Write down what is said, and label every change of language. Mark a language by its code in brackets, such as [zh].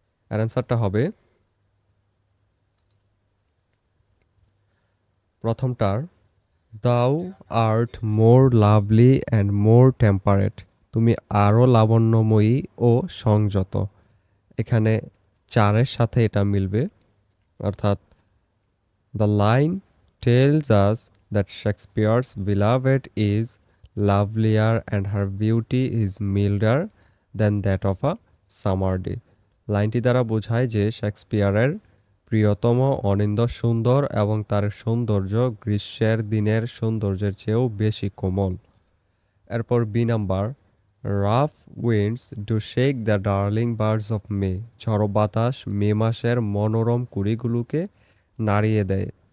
[bn] এর অ্যান্সারটা হবে প্রথমটার, [en] thou art more lovely and more temperate, [bn] তুমি আরও লাবণ্যময়ী ও সংযত। এখানে চারের সাথে এটা মিলবে, অর্থাৎ [en] The line tells us that Shakespeare's beloved is lovelier and her beauty is milder than that of a summer day. [bn] লাইনটি দ্বারা বোঝায় যে শেক্সপিয়ারের প্রিয়তম অনিন্দ সুন্দর এবং তার সৌন্দর্য গ্রীষ্মের দিনের সৌন্দর্যের চেয়েও বেশি কোমল। এরপর B number, [en] rough winds do shake the darling birds of May, [bn] ঝড়ো বাতাস মে মাসের মনোরম কুড়িগুলোকে নাড়িয়ে দেয়।